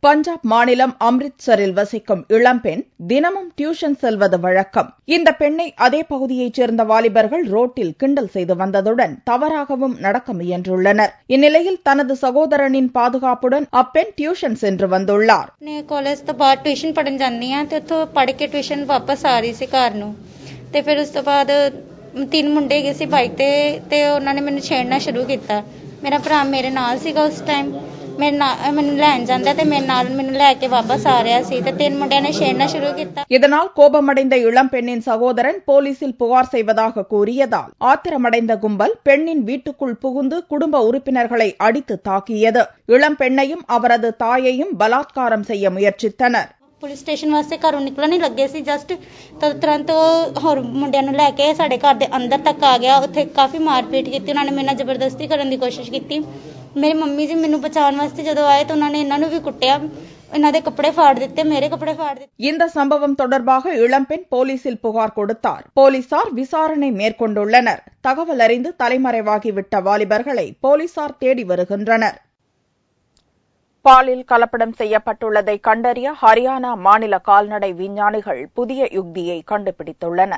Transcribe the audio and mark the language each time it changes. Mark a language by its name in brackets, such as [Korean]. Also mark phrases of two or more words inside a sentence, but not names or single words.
[Tamil] பஞ்சாப் மாநிலம் அம்ரித்சரில் வசிக்கும் இளம்பெண் தினமும் டியூஷன் செல்வது வழக்கம். இந்த பெண்ணை அதே பகுதியைச் சேர்ந்த வாலிபர்கள் ரோட்டில் கிண்டல் செய்து வந்ததுடன் தவறாகவும் நடக்க முயன்றுள்ளனர். இந்நிலையில் தனது சகோதரனின் பாதுகாப்புடன் அப்பெண் டியூஷன் சென்று வந்துள்ளார். [Punjabi] ਕਾਲਜ ਤੋਂ ਬਾਅਦ ਟਿਊਸ਼ਨ ਪੜਨ ਜਾਂਦੀ ਆ ਤੇ ਉੱਥੋਂ ਪੜ੍ਹ ਕੇ ਟਿਊਸ਼ਨ ਵਾਪਸ ਆ ਰਹੀ ਸੀ ਘਰ ਨੂੰ ਤੇ ਫਿਰ ਉਸ ਤੋਂ ਬਾਅਦ 3 ਮੁੰਡੇ ਗਏ ਸੀ ਬਾਈਕ ਤੇ ਉਹਨਾਂ ਨੇ ਮੈਨੂੰ ਛੇੜਨਾ ਸ਼ੁਰੂ ਕੀਤਾ. ਮੇਰਾ ਭਰਾ ਮੇਰੇ ਨਾਲ ਸੀਗਾ ਉਸ ਟਾਈਮ. ਮੈਨੂੰ ਲੈਣ ਜਾਂਦਾ ਤੇ ਮੇਰੇ ਨਾਲ ਮੈਨੂੰ ਲੈ ਕੇ ਵਾਪਸ ਆ ਰਿਹਾ ਸੀ ਤੇ 3 ਮੁੰਡਿਆਂ ਨੇ ਛੇੜਨਾ ਸ਼ੁਰੂ ਕੀਤਾ. [Tamil] இதனால் கோபமடைந்த இளம்பெண்ணின் சகோதரன் போலீசில் புகார் செய்வதாக கூறியதால் ஆத்திரமடைந்த கும்பல் பெண்ணின் வீட்டுக்குள் புகுந்து குடும்ப உறுப்பினர்களை அடித்து தாக்கியது. இளம்பெண்ணையும் அவரது தாயையும் பலாத்காரம் செய்ய முயற்சித்தனர். [Punjabi] ਪੁਲਿਸ ਸਟੇਸ਼ਨ ਵਾਸਤੇ ਘਰੋਂ ਨਿਕਲਣ ਹੀ ਲੱਗੇ ਸੀ ਜਸਟ ਤਦ ਤੁਰੰਤ ਉਹ ਹੋਰ ਮੁੰਡਿਆਂ ਨੂੰ ਲੈ ਕੇ ਸਾਡੇ ਘਰ ਦੇ ਅੰਦਰ ਤੱਕ ਆ ਗਿਆ. ਉੱਥੇ ਕਾਫੀ ਮਾਰਪੀਟ ਕੀਤੀ. ਉਹਨਾਂ ਨੇ ਮੇਰੇ ਨਾਲ ਜ਼ਬਰਦਸਤੀ ਕਰਨ ਦੀ ਕੋਸ਼ਿਸ਼ ਕੀਤੀ. ਮੇਰੇ ਮੰਮੀ ਜੀ ਮੈਨੂੰ ਬਚਾਉਣ ਵਾਸਤੇ ਜਦੋਂ ਆਏ ਤਾਂ ਉਹਨਾਂ ਨੇ ਇਹਨਾਂ ਨੂੰ ਵੀ ਕੁੱਟਿਆ. ਇਹਨਾਂ ਦੇ ਕੱਪੜੇ ਫਾੜ ਦਿੱਤੇ, ਮੇਰੇ ਕੱਪੜੇ ਫਾੜ ਦਿੱਤੇ. [Tamil] இந்த சம்பவம் தொடர்பாக இளம்பெண் போலீசில் புகார் கொடுத்தார். போலீசார் விசாரணை மேற்கொண்டுள்ளனர். தகவல் அறிந்து தலைமறைவாகிவிட்ட வாலிபர்களை போலீசார் தேடி வருகின்றனர். பாலில் கலப்படம் செய்யப்பட்டுள்ளதை கண்டறிய ஹரியானா மாநில கால்நடை விஞ்ஞானிகள் புதிய யுக்தியை கண்டுபிடித்துள்ளனர்.